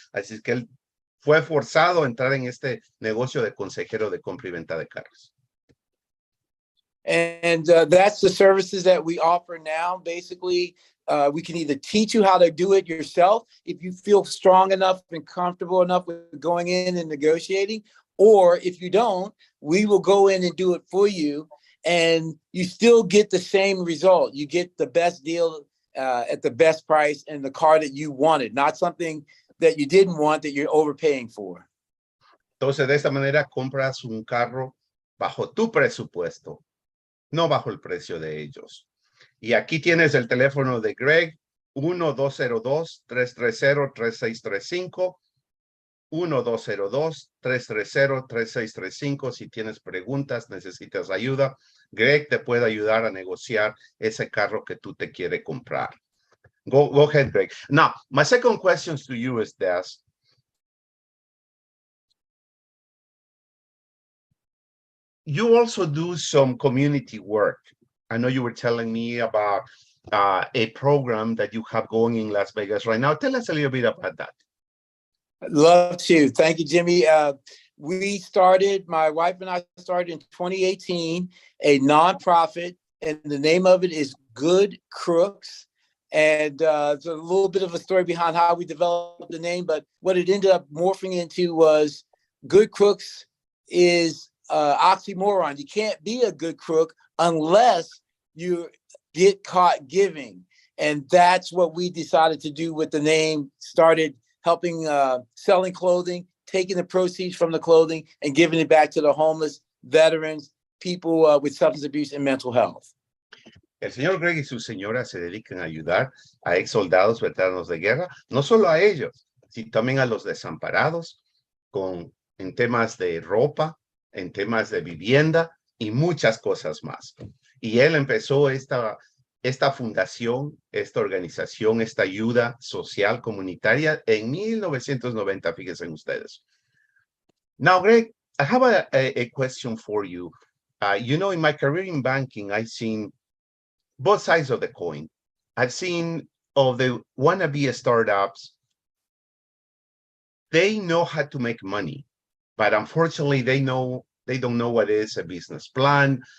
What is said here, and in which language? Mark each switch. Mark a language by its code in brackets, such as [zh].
[es] Así que él fue forzado a entrar en este negocio de consejero de compra y venta de carros. [en] And that's the services that we offer now. Basically, we can either teach you how to do it yourself if you feel strong enough and comfortable enough with going in and negotiating, or if you don't, we will go in and do it for you, and you still get the same result. You get the best deal at the best price and the car that you wanted, not something that you didn't want that you're overpaying for. [es] Entonces, de esta manera compras un carro bajo tu presupuesto, no bajo el precio de ellos. Y aquí tienes el teléfono de Greg, 1-202-330-3635, 1-202-330-3635. Si tienes preguntas, necesitas ayuda, Greg te puede ayudar a negociar ese carro que tú te quieres comprar. [en] Go ahead, Greg. Now, my second question to you is this. You also do some community work. I know you were telling me about a program that you have going in Las Vegas right now. Tell us a little bit about that. I'd love to. Thank you, Jimmy. My wife and I started in 2018, a nonprofit, and the name of it is Good Crooks. And it's a little bit of a story behind how we developed the name, but what it ended up morphing into was Good Crooks is oxymoron. You can't be a good crook unless you get caught giving. And that's what we decided to do with the name. Started helping selling clothing, taking the proceeds from the clothing and giving it back to the homeless, veterans, people with substance abuse and mental health. [es] El señor Greg y su señora se dedican a ayudar a ex soldados veteranos de guerra, no solo a ellos, sino también a los desamparados, en temas de ropa, en temas de vivienda y muchas cosas más. Y él empezó esta fundación, esta organización, esta ayuda social comunitaria en 1990, fíjense ustedes. [en] Now, Greg, I have a question for you. You know, in my career in banking, I've seen both sides of the coin. I've seen of the wannabe startups, they know how to make money, but unfortunately, they don't know what is a business plan.